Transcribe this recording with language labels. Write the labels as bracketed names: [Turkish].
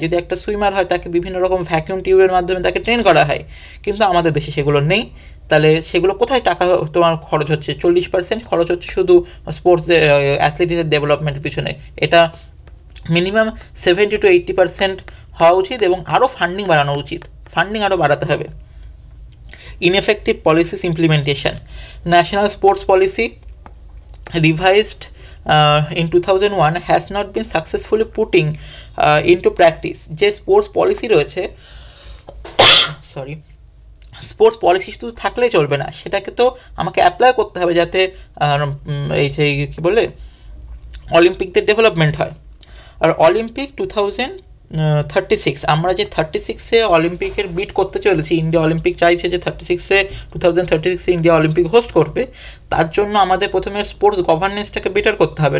[Bangla] যদি একটা সুইমার হয় তাকে বিভিন্ন রকম ভ্যাকিউম টিউবের মাধ্যমে তাকে ট্রেন করা হয়, কিন্তু আমাদের দেশে সেগুলো নেই। তাহলে সেগুলো কোথায় টাকা তোমার খরচ হচ্ছে? 40% খরচ হচ্ছে শুধু স্পোর্টস অ্যাথলেটিক্সের ডেভেলপমেন্টের পিছনে। এটা মিনিমাম 70-80% হওয়া উচিত এবং আরও ফান্ডিং বাড়ানো উচিত, ফান্ডিং আরও বাড়াতে হবে। [English] Ineffective policies implementation, national sports policy revised in 2001 has not been successfully putting into practice. [Bangla] যে স্পোর্টস পলিসি রয়েছে স্পোর্টস পলিসি শুধু থাকলেই চলবে না, সেটাকে তো আমাকে অ্যাপ্লাই করতে হবে যাতে এই যে কী বলে অলিম্পিকদের ডেভেলপমেন্ট হয়। আর অলিম্পিক 2036, আমরা যে 36-এ অলিম্পিকের বিট করতে চলেছি, ইন্ডিয়া অলিম্পিক চাইছে যে 2036-এ ইন্ডিয়া অলিম্পিক হোস্ট করবে, তার জন্য আমাদের প্রথমে স্পোর্টস গভর্নেন্সটাকে বেটার করতে হবে।